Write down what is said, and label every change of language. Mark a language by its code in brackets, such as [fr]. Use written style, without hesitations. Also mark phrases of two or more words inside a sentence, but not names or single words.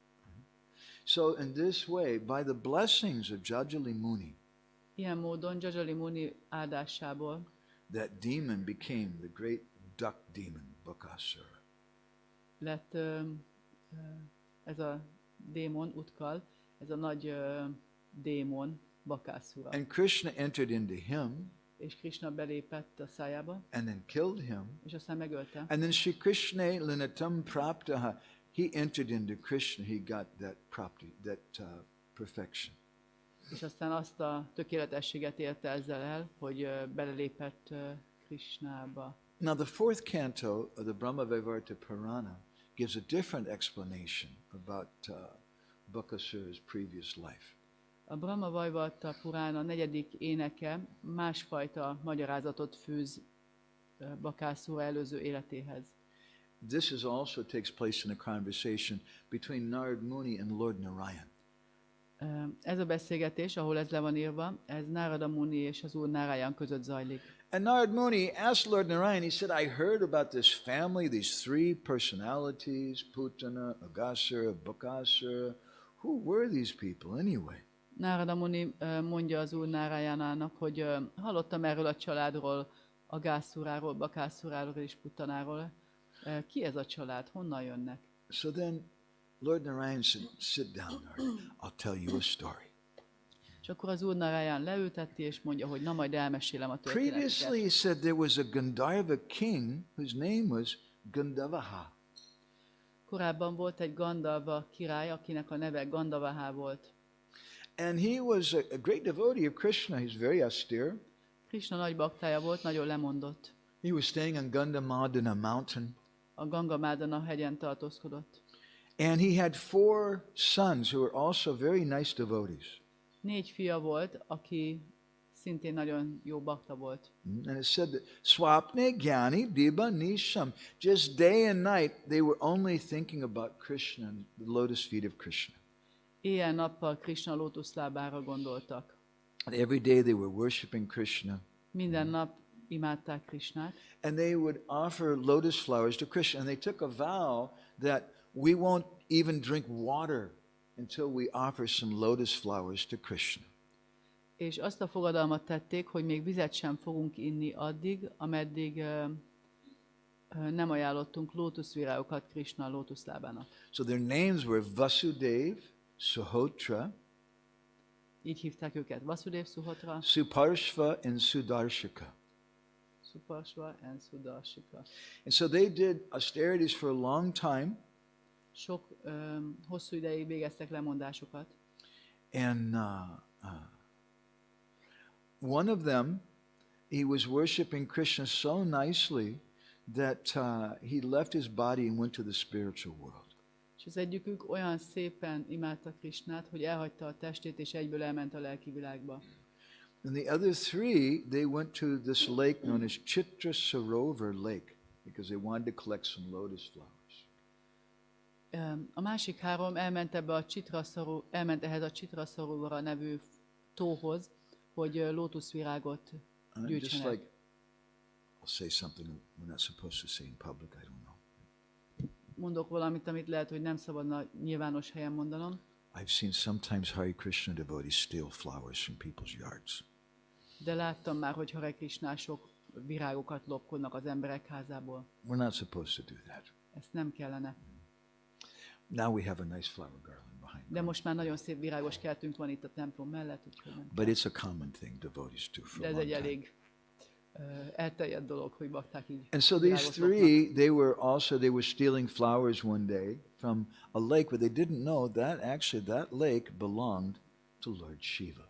[en] So in this way, by the blessings of Jajali Muni, [hu] ilyen módon Jajali Muni áldásából [en] that demon became the great duck demon, Bakasura. [hu] lett ez a démon, Utkal, ez a nagy démon, Bakasura. [en] And Krishna entered into him [hu] És Krishna belépett a szájába, [en] and then killed him. [hu] és aztán megölte. [en] And then Shri Krishna [sa] linatam praptaha, [en] he entered into Krishna, he got that property, that perfection. [hu] És aztán azt a tökéletességet érte ezzel el, hogy belelépett Krishnába. [en] Now the fourth canto of the Brahma-vaivarta Purana gives a different explanation about Bakasura's previous life. [hu] A Brahma-vaivarta Purána 4. éneke másfajta magyarázatot fűz Bakasura előző életéhez. [en] This is also takes place in a conversation between Narad Muni and Lord Narayan. [hu] Ez a beszélgetés, ahol ez le van írva, ez Narada Muni és az Úr Narayan között zajlik. [en] And Narad Muni asked Lord Narayan, he said, I heard about this family, these three personalities, Putana, Agasura, Bakasura. Who were these people anyway? [hu] Narada Muni mondja az Úr Narayanának, hogy hallottam erről a családról, Agásuráról, Bakasuráról és Putanáról. Ki ez a család? Honnan jönnek? [en] So then Lord Narayan said, sit down, Narad. I'll tell you a story. [hu] És akkor az Úr Narayan leülteti, és mondja, hogy na majd elmesélem a [en] Previously [hu] történeteket. [en] he said there was a Gandharva king whose name was Gandhavaha. [hu] Korábban volt egy Gandharva király, akinek a neve Gandhavaha volt. [en] And he was a great devotee of Krishna. He's very austere. [hu] Krishna nagy baktája volt, nagyon lemondott. [en] He was staying on Gandhamadana mountain. [hu] A Gangamádana hegyen tartózkodott. [en] And he had 4 sons who were also very nice devotees. [hu] 4 fia volt, aki szintén nagyon jó bakta volt. [en] And it said that [sa] Swapne Gyani Diba Nisham, [en] just day and night, they were only thinking about Krishna and the lotus feet of Krishna. [hu] Éjjel-nappal Krishna lótuszlábára gondoltak. [en] And every day they were worshiping Krishna. [hu] Minden nap imádták Krishnát, [en] And they would offer lotus flowers to Krishna. And they took a vow that we won't even drink water until we offer some lotus flowers to Krishna. [hu] És azt a fogadalmat tették, hogy még vizet sem fogunk inni addig, ameddig nem ajánlottunk lótuszvirágokat Krishna lótuszlábának. [en] So their names were Vasudev, Suhotra, [hu] Így hívták őket Vasudev, Suhotra, [en] Suparshva, and Sudarshika. [hu] Suparsva and Sudarshika. [en] And so they did austerities for a long time. [hu] Sok hosszú ideig végeztek lemondásokat. [en] And one of them, he was worshiping Krishna so nicely that he left his body and went to the spiritual world. [hu] És az egyikük olyan szépen imádta Krishnát, hogy elhagyta a testét, és egyből elment a lelki világba. [en] And the other three, they went to this lake known as Chitra Sarovar Lake because they wanted to collect some lotus flowers. [hu] A másik három elment ehhez a Chitra Sarovara nevű tóhoz, hogy lótuszvirágot [en] And just [hu] gyűjtsenek. [en] like, I'll say something we're not supposed to say in public, I don't know. [hu] Mondok valamit, amit lehet, hogy nem szabadna nyilvános helyen mondanom. [en] I've seen sometimes Hare Krishna devotees steal flowers from people's yards. [hu] De láttam már, hogy Hare Krishnások virágokat lopkodnak az emberek házából. [en] We're not supposed to do that. [hu] Ezt nem kellene. [en] Now we have a nice flower garland behind [hu] De [en] us. [hu] most már nagyon szép virágos kertünk van itt a templom mellett, úgyhogy nem. [en] But it's a common thing devotees do for [hu] De [en] a [hu] ez [en] long [hu] egy [en] time. [hu] elég elterjedt dolog, hogy bakták így [en] And so these [hu] virágot lopnak. [en] three, they were stealing flowers one day from a lake, but they didn't know that actually that lake belonged to Lord Shiva.